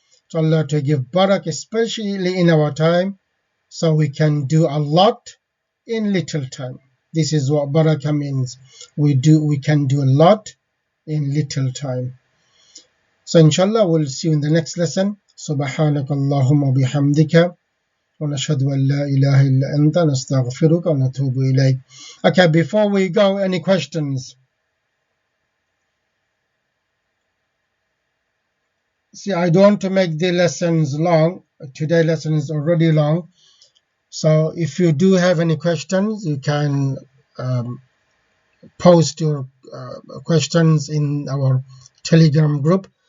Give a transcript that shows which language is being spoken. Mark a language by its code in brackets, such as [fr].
[en] To Allah to give barakah, especially in our time, so we can do a lot in little time. This is what barakah means. We can do a lot in little time. So inshallah we'll see you in the next lesson. [ar] سبحانك اللهم وبحمدك ونشهد أن لا إله إلا أنت نستغفرك ونتوب إليك. [en] Okay, before we go, any questions? See, I don't want to make the lessons long. Today's lesson is already long. So if you do have any questions, you can post your questions in our Telegram group.